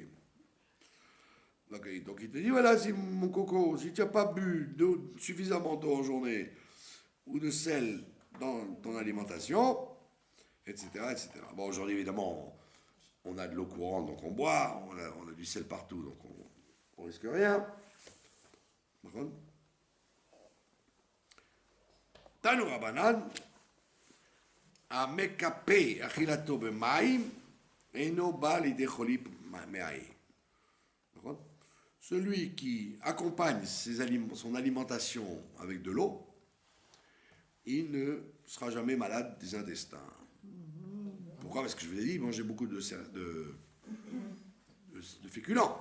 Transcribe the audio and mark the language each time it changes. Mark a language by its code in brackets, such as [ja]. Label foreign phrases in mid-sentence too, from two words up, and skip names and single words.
[fr] Donc il te dit, voilà, si mon coco, si tu n'as pas bu suffisamment d'eau en journée ou de sel dans ton alimentation, etc., etc. Bon, aujourd'hui, évidemment, on a de l'eau courante, donc on boit, on a du sel partout, donc on risque rien. Par contre, [he] תנו רבנן המקפה אכילתו במים אינו בא לידי חולי מעיים. [fr] Celui qui accompagne son alimentation avec de l'eau, il ne sera jamais malade des intestins. Pourquoi? Parce que je vous ai dit, il mangeait beaucoup de féculents.